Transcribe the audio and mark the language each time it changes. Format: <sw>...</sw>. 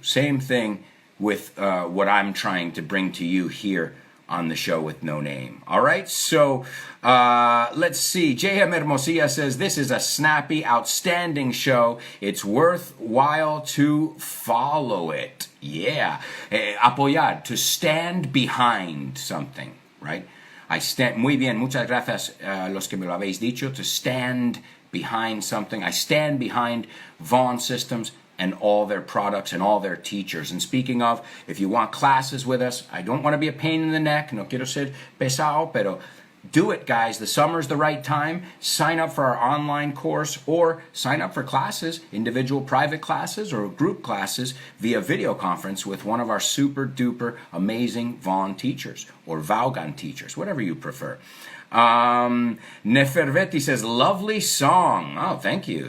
<en>Same thing with what I'm trying to bring to you here on the show with No Name. All right, so let's see. J.M. Hermosilla says, this is a snappy, outstanding show. It's worthwhile to follow it. Yeah. Apoyar, to stand behind something, right?</en> <es>Muy bien, muchas gracias los que me lo habéis dicho.</es> <en>To stand behind something. I stand behind Vaughn Systems and all their products and all their teachers. And speaking of, if you want classes with us, I don't want to be a pain in the neck.</en> <es>No quiero ser pesado, pero</es> <en>do it, guys. The summer's the right time. Sign up for our online course or sign up for classes, individual private classes or group classes via video conference with one of our super duper amazing Vaughn teachers or Vaughan teachers, whatever you prefer. Neferveti says, lovely song. Oh, thank you.</en>